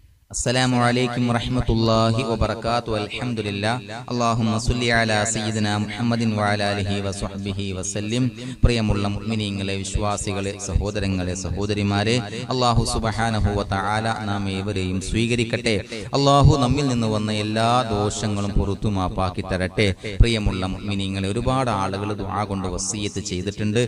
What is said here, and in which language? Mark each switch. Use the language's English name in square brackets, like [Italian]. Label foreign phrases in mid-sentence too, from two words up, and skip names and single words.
[Arabic] السلام عليكم ورحمة الله وبركاته. الحمد لله. اللهم صل على سيدنا محمد وعلى آله وصحبه وسلم. [Malayalam] പ്രിയമുള്ള മുഅ്മിനീങ്ങളെ, വിശ്വാസികളെ, സഹോദരങ്ങളെ, സഹോദരിമാരെ, [Arabic] الله سبحانه وتعالى [Malayalam] നാം ഏവരെയും സ്വീകരിക്കട്ടെ. അല്ലാഹു നമ്മിൽ നിന്ന് വന്ന എല്ലാ ദോഷങ്ങളും പുറത്തു മാപ്പാക്കി തരട്ടെ. പ്രിയമുള്ള മുഅ്മിനീങ്ങളെ, ഒരുപാട് ആളുകൾ ദുആ കൊണ്ട് വസിയത്ത് ചെയ്തിട്ടുണ്ട്.